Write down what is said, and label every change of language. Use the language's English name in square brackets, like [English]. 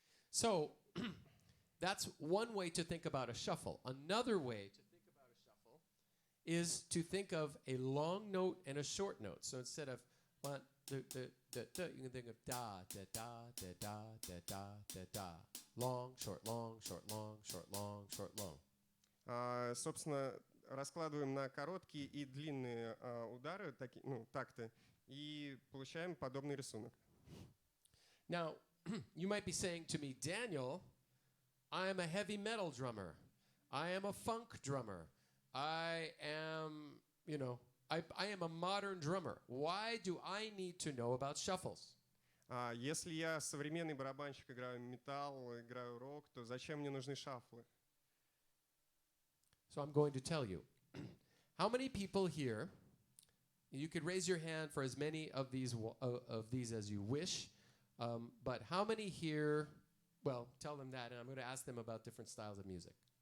[English] So that's one way to think about a shuffle. Another way to think about a shuffle is to think of a long note and a short note. So instead of 1, you can think of da, da, da, da, da, da, da, da, da. Long, short, long, short, long, short, long, short, long. [Russian] Собственно, раскладываем на короткие и длинные удары, такты, и получаем подобный рисунок. [English] Now, you might be saying to me, Daniel, I am a heavy metal drummer. I am a funk drummer. I am, I am a modern drummer. Why do I need to know about shuffles? [Russian] Если я современный барабанщик, играю металл, играю рок, то зачем мне нужны шафлы? [English] So I'm going to tell you. How many people here, you could raise your hand for as many of these as you wish, but how many here, well, tell them that, and I'm going to ask them about different styles of music.